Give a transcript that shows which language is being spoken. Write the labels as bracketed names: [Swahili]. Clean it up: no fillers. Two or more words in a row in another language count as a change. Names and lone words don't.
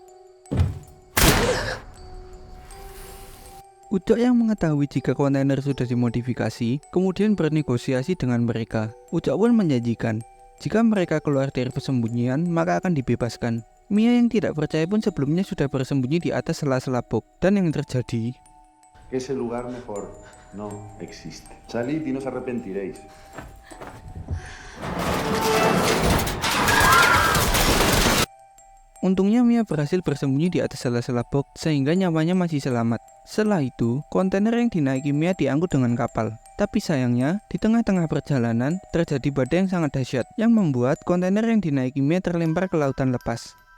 [Indonesian] Ucok yang mengetahui jika kontainer sudah dimodifikasi, kemudian bernegosiasi dengan mereka. Ucok pun menjanjikan, jika mereka keluar dari persembunyian, maka akan dibebaskan. Mia yang tidak percaya pun sebelumnya sudah bersembunyi di atas sela-sela box. Dan yang terjadi, [Spanish] Ese lugar mejor no existe. Salid y no os arrepentiréis. [Indonesian] untungnya Mia berhasil bersembunyi di atas sela-sela box sehingga nyawanya masih selamat. Setelah itu, kontainer yang dinaiki Mia diangkut dengan kapal. Tapi sayangnya, di tengah-tengah perjalanan terjadi badai yang sangat dahsyat yang membuat kontainer yang dinaiki Mia terlempar ke lautan lepas.